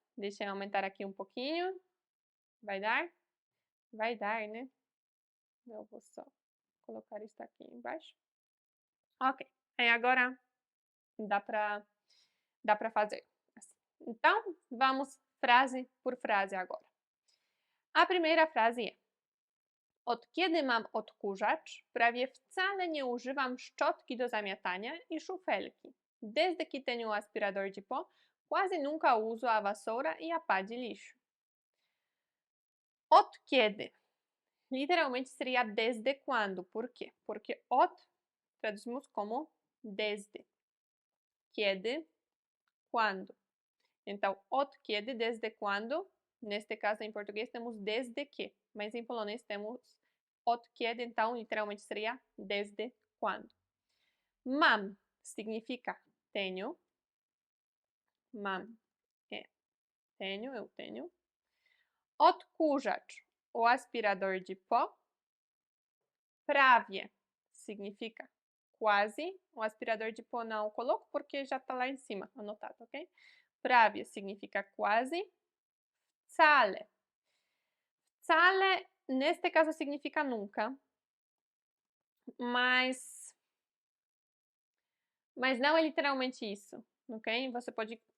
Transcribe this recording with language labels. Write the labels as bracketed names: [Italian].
[Portuguese] Deixa eu aumentar aqui um pouquinho. Vai dar? Vai dar, né? Eu vou só colocar isso aqui embaixo. Ok. Aí agora dá para fazer. Assim. Então, vamos frase por frase agora. A primeira frase é: [Polish] od kiedy mam odkurzacz, prawie wcale nie używam szczotki do zamiatania e szufelki. [Portuguese] Desde que tenho o aspirador de pó, quase nunca uso a vassoura e a pá de lixo. Od kiedy literalmente seria desde quando. Por quê? Porque od traduzimos como desde. Kiedy, quando. Então, od kiedy, desde quando. Neste caso, em português, temos desde que. Mas em polonês temos od kiedy, então, literalmente seria desde quando. Mam significa tenho. Mam é tenho, eu tenho. Odkurzacz, o aspirador de pó. Prawie significa quase. O aspirador de pó não coloco porque já está lá em cima, anotado, ok? Prawie significa quase. Wcale. Wcale, neste caso, significa nunca. Mas não é literalmente isso, ok? Você pode...